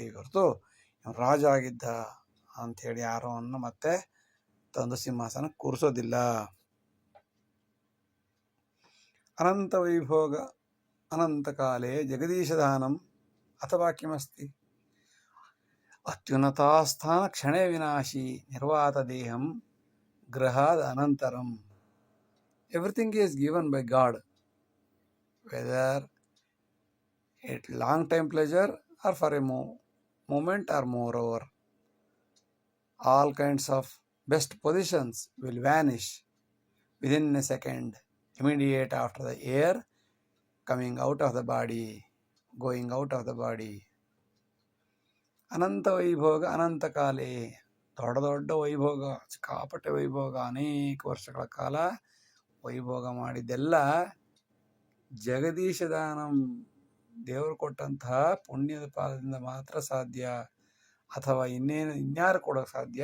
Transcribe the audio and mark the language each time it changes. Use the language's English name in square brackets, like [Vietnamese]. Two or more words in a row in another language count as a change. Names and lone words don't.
[Kannada] ಹೊರತು ರಾಜ ಆಗಿದ್ದ ಅಂಥೇಳಿ ಯಾರೋ ಅನ್ನು ಮತ್ತೆ ತಂದು ಸಿಂಹಾಸನ ಕೂರಿಸೋದಿಲ್ಲ. [Sanskrit] ಅನಂತ ವೈಭೋಗ ಅನಂತಕಾಲೇ ಜಗದೀಶದಾನಂ ಅಥವಾ ಕಿಮಸ್ತಿ ಅತ್ಯುನ್ನತಾಸ್ಥಾನ ಕ್ಷಣೇ ವಿನಾಶಿ ನಿರ್ವಾತ ದೇಹಂ ಗೃಹಾದ ಅನಂತರಂ. [English] Everything is given by God, whether it long time pleasure or for a moment or moreover. All kinds of best positions will vanish within a second, immediate after the air coming out of the body, going out of the body. [Sanskrit] ಅನಂತ ವೈಭೋಗ ಅನಂತ ಕಾಲೇ, [Kannada] ದೊಡ್ಡ ವೈಭೋಗ, ಸಿಕ್ಕಾಪಟ್ಟೆ ವೈಭೋಗ, ಅನೇಕ ವರ್ಷಗಳ ಕಾಲ ವೈಭೋಗ ಮಾಡಿದ್ದೆಲ್ಲ ಜಗದೀಶದಾನಂ, ದೇವರು ಕೊಟ್ಟಂತಹ ಪುಣ್ಯದ ಪಾದದಿಂದ ಮಾತ್ರ ಸಾಧ್ಯ, ಅಥವಾ ಇನ್ಯಾರು ಕೊಡೋಕೆ ಸಾಧ್ಯ?